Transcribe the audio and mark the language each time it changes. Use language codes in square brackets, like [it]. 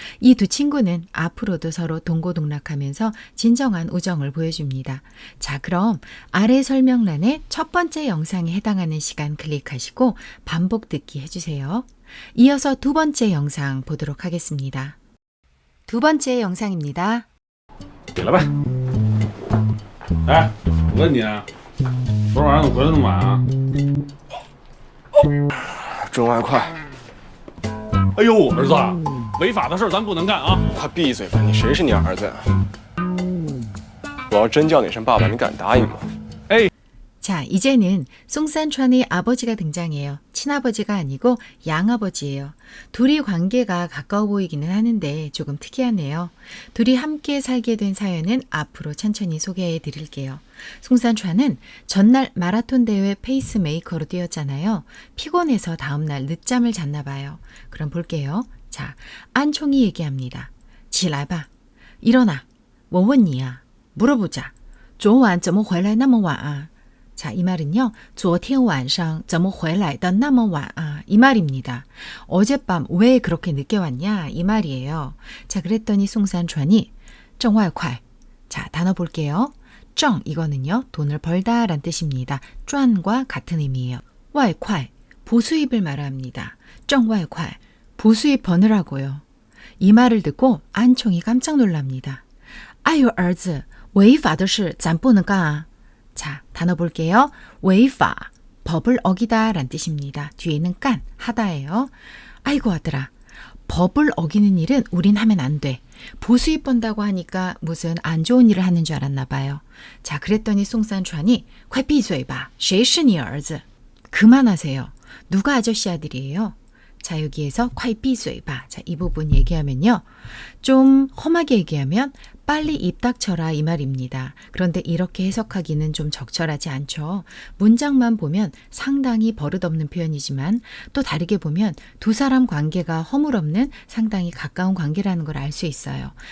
[ko] 이 두 친구는 앞으로도 서로 동고동락하면서 진정한 우정을 보여줍니다. 자, 그럼 아래 설명란에 첫 번째 영상에 해당하는 시간 클릭하시고 반복 듣기 해주세요. 이어서 두 번째 영상 보도록 하겠습니다. 두 번째 영상입니다. [zh] 给了呗。哎，我问你啊，昨晚上怎么回来那么晚啊？挣外快。哎呦，儿子，违法的事咱不能干啊！快闭嘴吧！你谁是你儿子呀？我要真叫你声爸爸，你敢答应吗？ [ko] 자, 이제는 송산추안의 아버지가 등장해요. 친아버지가 아니고 양아버지예요. 둘이 관계가 가까워 보이기는 하는데 조금 특이하네요. 둘이 함께 살게 된 사연은 앞으로 천천히 소개해 드릴게요. 송산추안은 전날 마라톤 대회 페이스메이커로 뛰었잖아요. 피곤해서 다음날 늦잠을 잤나 봐요. 그럼 볼게요. 자, 안총이 얘기합니다. [zh] 起来吧. [ko] 일어나. [zh] 我问你啊. [ko] 물어보자. [zh] 昨晚怎么回来那么晚啊? [ko] 자, 이 말은요. [zh] 昨天晚上怎么回来的那么晚啊? [ko] 이 말입니다. 어젯밤 왜 그렇게 늦게 왔냐? 이 말이에요. 자, 그랬더니 송산추안이 [zh] 挣外快. [ko] 자, 단어 볼게요. 挣 이거는요. 돈을 벌다 라는 뜻입니다. 赚과 같은 의미예요. 外快 부수입을 말합니다. 挣外快 부수입 버느라고요. 이 말을 듣고 안총이 깜짝 놀랍니다. [zh] 아유, 儿子,违法的事咱不能干啊. [ko] 자, 단어 볼게요. 违法, 법을 어기다 란 뜻입니다. 뒤에는 깐, 하다예요. 아이고 아들아, 법을 어기는 일은 우린 하면 안 돼. 보수입 번다고 하니까 무슨 안 좋은 일을 하는 줄 알았나 봐요. 자, 그랬더니 송산추안이 [zh] 快闭嘴吧,谁是你儿子? [ko] 그만하세요. 누가 아저씨 아들이에요? 자, 여기에서 [zh] 快闭嘴吧. [ko] 자, 이 부분 얘기하면요. 좀 험하게 얘기하면 빨리 입 닥쳐라 이 말입니다. 그런데 이렇게 해석하기는 좀 적절하지 않죠. 문장만 보면 상당히 버릇없는 표현이지만 또 다르게 보면 두 사람 관계가 허물없는 상당히 가까운 관계라는 걸 알 수 있어요.